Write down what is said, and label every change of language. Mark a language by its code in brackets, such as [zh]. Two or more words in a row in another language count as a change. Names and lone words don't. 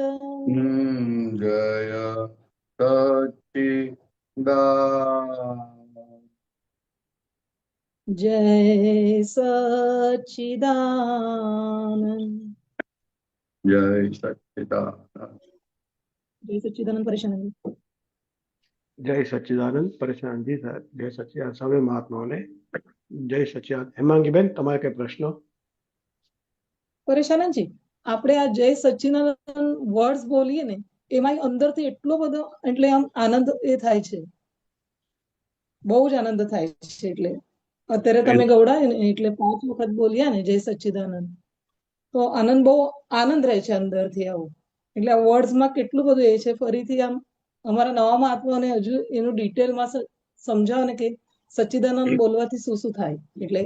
[gu] જય સચ્ચિદાનંદ જય સચ્ચિદાનંદ જય સચ્ચિદાનંદ જય સચ્ચિદાનંદ પરેશાન જય સચ્ચિદાનંદ परेशानજી સાહેબ જય સચ્ચિદાનંદ સર્વે મહાત્માઓને જય સચ્ચિદાનંદ હેમાંગીબેન તમારે કઈ પ્રશ્ન પરેશાનજી આપણે આ જય સચ્ચિદાનંદ વર્ડ્સ બોલીએ ને એમાં અંદરથી એટલો બધો એટલે આમ આનંદ એ થાય છે બહુ જ આનંદ થાય છે એટલે અત્યારે તમે ગવડાય ને એટલે 5 વખત બોલ્યા ને જય સચ્ચિદાનંદ તો આનંદ બહુ આનંદ રહે છે અંદરથી આવું એટલે આ વર્ડ્સમાં કેટલું બધું એ છે ફરીથી આમ અમારા નવા મહાત્માઓને હજુ એનું ડિટેલમાં સમજાવો ને કે સચ્ચિદાનંદ બોલવાથી શું શું થાય એટલે